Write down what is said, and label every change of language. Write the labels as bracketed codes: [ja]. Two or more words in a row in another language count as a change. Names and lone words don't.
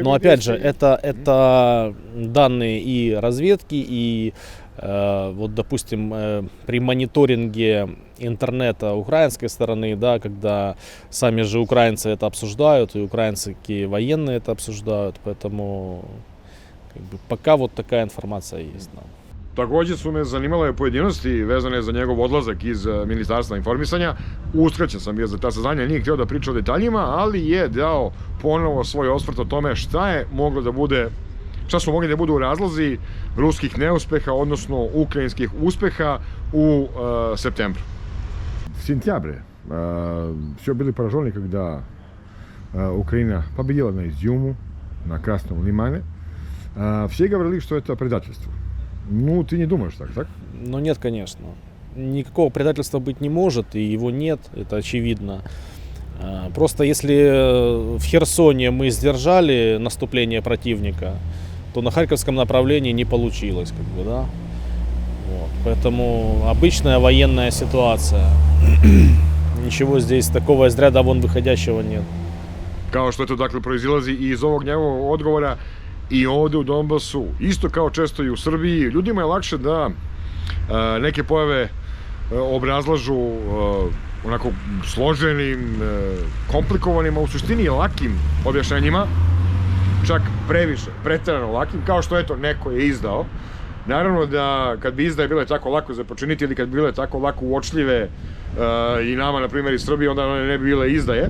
[ru] Но опять же, это данные и разведки, и вот, допустим, при мониторинге интернета украинской стороны, да, когда сами же украинцы это обсуждают, и украинские военные это обсуждают, поэтому пока вот такая информация есть. Да. [sr] Takođe su me zanimale pojedinosti vezane za njegov odlazak iz Ministarstva informisanja. Uskraćen sam bio za ta saznanja, nije htio da priča o detaljima, ali je dao ponovo svoj osvrt o tome šta su mogli da budu razlozi ruskih neuspeha, odnosno ukrajinskih uspeha u сентябре. [ru] В сентябре все были поражены, когда Украина победила на Изюму, на Красном Лимане. Все говорили, что это предательство. Ну, ты не думаешь так? Ну, нет, конечно. Никакого предательства быть не может, и его нет, это очевидно. Просто если в Херсоне мы сдержали наступление противника, то на Харьковском направлении не получилось, да? Вот. Поэтому обычная военная ситуация. Ничего здесь такого из ряда вон выходящего нет. [sr] Kao što dakle proizilazi i iz ovog njegovog odgovora, i ovde u Donbasu, isto kao često i u Srbiji, ljudima je lakše da neke pojave obrazlažu onako složenim, komplikovanim, a u suštini lakim objašnjenjima, čak previše, preterano lakim, kao što eto neko je izdao Naravno da kad bi izdaje bile tako lako za počiniti ili kad bi bile tako lako uočljive i nama, na primjer, iz Srbije, onda one ne bi bile izdaje.